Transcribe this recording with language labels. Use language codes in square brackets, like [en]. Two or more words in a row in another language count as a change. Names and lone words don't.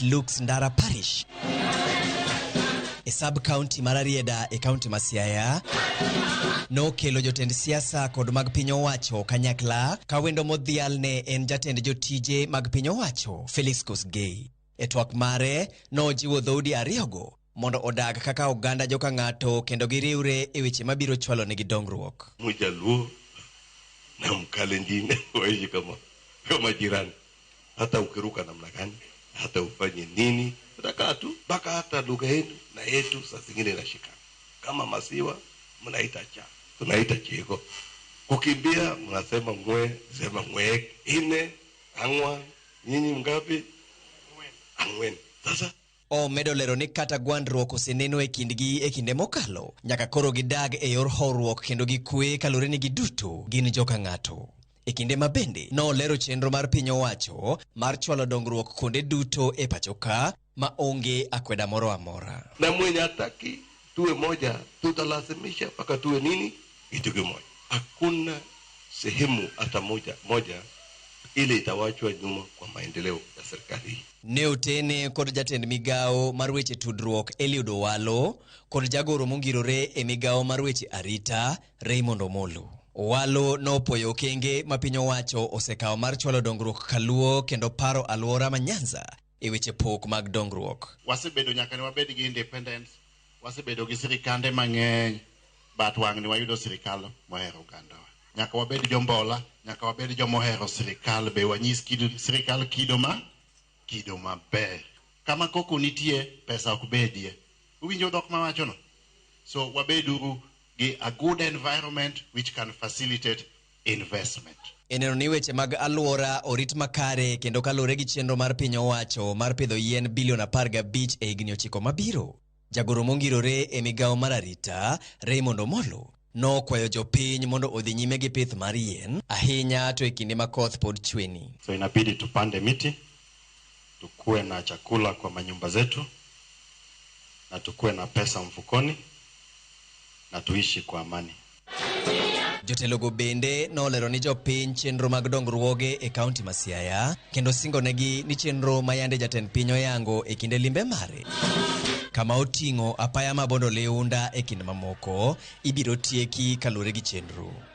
[luo] Luke's Ndara Parish e sub-county mar Arieda e county ma Siaya no kelo jotend siasa kod mag piny owacho kanyakla ka wendo modhial ne en jatend jotije mag piny owacho Felix Koskei. E twak mare no jiwo dhoudi ariyogo mondo odag kaka oganda joka ng'ato kendo giriwre e weche mabiro chwalo negi dongruok. [sw] Joluo na Kalenjin waishi kama jirani, hata ukiruka namna gani, hata ufanye nini, utakaa tu mpaka hata lugha yenu na yetu saa zingine inashikana. Kama masiwa mnaita cha, tunaita chego. Kukimbia mnasema ngwe, sema ngwe, ine, angwa, nyinyi mgapi? Angwen. Sasa [luo] omedo lero ni kata gwandruok oseneno e kindgi e kinde mokalo nyaka koro gidag e yor horuok kendo gikwe kalore ni giduto gin joka ng'ato. E kinde mabende no lero chenro mar piny owacho mar chwalo dongruok konde duto e pachoka ma onge akweda moro amora. [sw] Na mwenye hataki tuwe moja, tutalazimisha mpaka tuwe nini? Kitu kimoja. Hakuna sehemu hata moja ile itawachwa nyuma kwa maendeleo ya serikali. [luo] Neotene kod jatend migao mar weche tudruok Eliud Owalo kod jagoro mongirore e migao mar weche arita Raymond Omolo. Owalo nopoyo okenge ma piny owacho osekawo mar chwalo dongruok kaluo kendo paro alwora ma Nyanza e weche pok mag dongruok. Wasebedo nyaka ne wabed gi independence, wasebedo gi sirikande mang'eny, but wang' ni wayudo sirikal mohero ogandawa. Nyaka wabed jombola, nyaka wabed jomohero sirikal, be wanyis sirikal kido maber. Kama koko nitie, pesa ok bedie. Uwinjo dhok mawachono? [en] So [luo] wabeduru gi [en] a good environment which can facilitate investment. [luo] Eneno ni weche mag alwora orit makare kendo kalore gi chenro mar piny owacho mar pidho yien bilion 15 e higni 9 mabiro. Jagoro mongirore e migao mar arita Raymond Omolo no kwayo jopiny mondo odhi nyime gi pith mar yien ahinya to e kinde ma koth pod chweni. [sw] So inabidi tupande miti, tukue na chakula kwa manyumba zetu, na tukue na pesa mfukoni, na tuishi kwa amani. [luo] Jotelogo bende no lero ni jopiny chenro mag dongruoge e kaunti ma Siaya kendo singo negi ni chenro mayande jatend piny oyango e kinde limbe mare kama oting'o apaya mabondo leunda e kinde mamoko ibiro tieki kalore gi chenro.